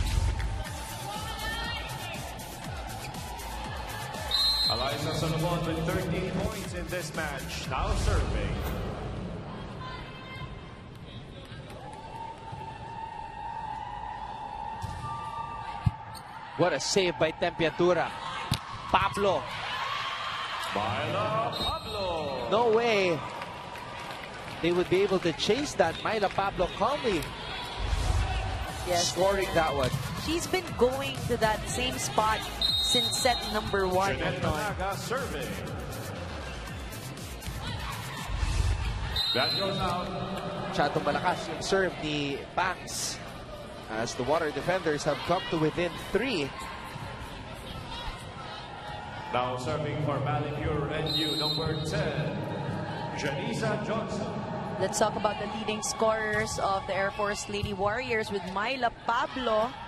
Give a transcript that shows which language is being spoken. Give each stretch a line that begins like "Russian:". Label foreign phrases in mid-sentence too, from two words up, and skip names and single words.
English: Eliza Solomon with 13 points in this match. Now serving. What a save by Tempiatura. Pablo. Myla Pablo. No way they would be able to chase that. Myla Pablo calmly scoring that one. She's been going to that same spot since set number 1. Jeanette serving. That goes out.
Filipino: Masyadong malakas yung
English: serve ni Banks as the water defenders have come to within 3. Now serving for Balipure NU number 10, Janisa Johnson. Let's talk about the leading scorers of the Air Force Lady Warriors with Myla Pablo.